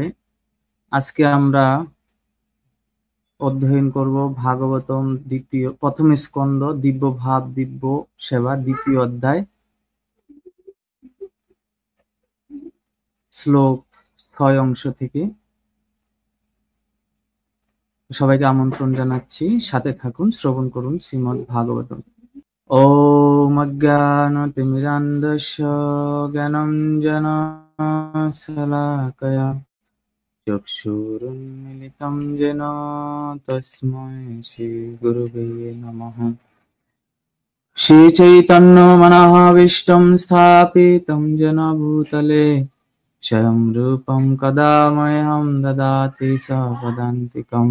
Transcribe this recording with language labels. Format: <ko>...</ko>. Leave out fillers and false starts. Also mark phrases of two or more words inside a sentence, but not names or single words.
<bn>আজকে আমরা অধ্যয়ন করব ভাগবতম প্রথম স্কন্দ দিব্য ভাব দিব্য সেবা দ্বিতীয় অধ্যায় শ্লোক 6 অংশ থেকে। সবাইকে আমন্ত্রণ জানাচ্ছি, সাথে থাকুন, শ্রবণ করুন শ্রীমদ্ ভাগবতম।</bn> <sa>ॐ अज्ञानतिमिरान्धस्य ज्ञानाञ्जनशलाकया चक्षुरुन्मिलितं येन तस्मै श्रीगुरवे नमः। श्रीचैतन्यमनोभीष्टं स्थापितं येन भूतले स्वयं रूपं कदा मह्यं ददाति सपदान्तिकम्।</sa>